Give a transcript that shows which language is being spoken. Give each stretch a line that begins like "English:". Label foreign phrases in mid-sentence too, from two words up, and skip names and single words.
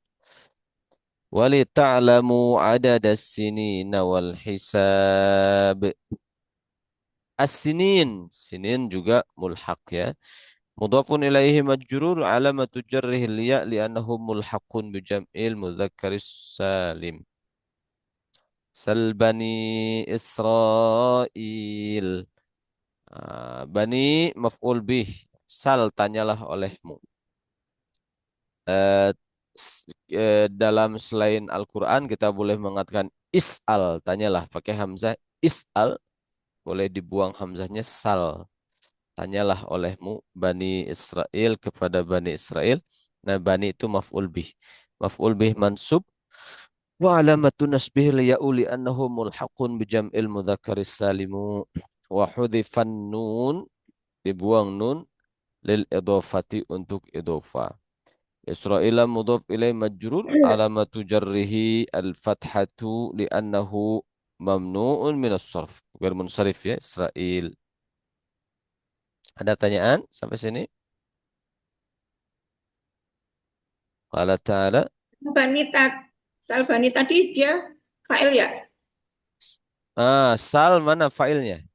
Arabic: ولتعلموا عدد السنين والحساب. السنين، سنين
Indonesian: juga mulhaq ya.
Arabic: مضاف إليه مجرور علامة جره الياء لأنه ملحق بجمع المذكر السالم. سل بني إسرائيل. بني مفعول به.
Indonesian: Sal tanyalah olehmu. Eh, dalam selain Al-Quran kita boleh mengatakan is'al, tanyalah pakai hamzah is'al, boleh dibuang hamzahnya sal. Tanyalah olehmu Bani Israel kepada Bani Israel. Nah, Bani itu
Arabic: مفعول به. مفعول به منصوب. وعلامة نصبه الياء لأنه ملحق بجمع المذكر السالم. وحذفت النون.
Indonesian: Dibuang nun.
Arabic: للإضافة untuk إضافة. إسرائيل مضاف إليه مجرور. علامة جره الفتحة لأنه ممنوع من الصرف.
Indonesian: Bukan munsarif ya. Israel. Ada tanyaan sampai sini?
Arabic: قال تعالى.
Indonesian: Bani Salbani tadi dia fa'il ya? Sal mana failnya?